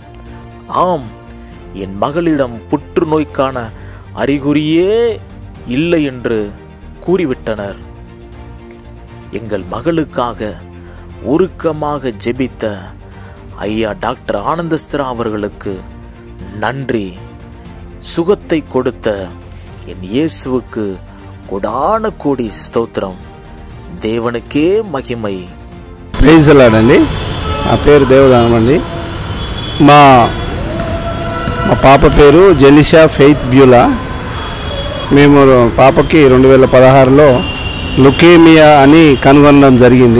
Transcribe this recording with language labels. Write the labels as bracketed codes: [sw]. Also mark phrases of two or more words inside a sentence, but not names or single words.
[ta] ஆம், என் மகளிடம் புற்றுநோய்க்கான அறிகுறியே இல்லை என்று கூறிவிட்டனர். எங்கள் மகளுக்காக உருக்கமாக ஜெபித்த ஐயா டாக்டர் ஆனந்தஸ்திரா அவர்களுக்கு நன்றி. சுகத்தை கொடுத்த என் இயேசுவுக்கு கொடான கோடி స్తోత్రం. [te] దేవునికే మహిమై. [en] praise Lord [te] అండి. నా పేరు దేవదానం అండి. మా పాప పేరు జెనిసా ఫెయిత్ బ్యూలా. మేము పాపకి 2016లో లుకేమియా అని కనుగొనడం జరిగింది.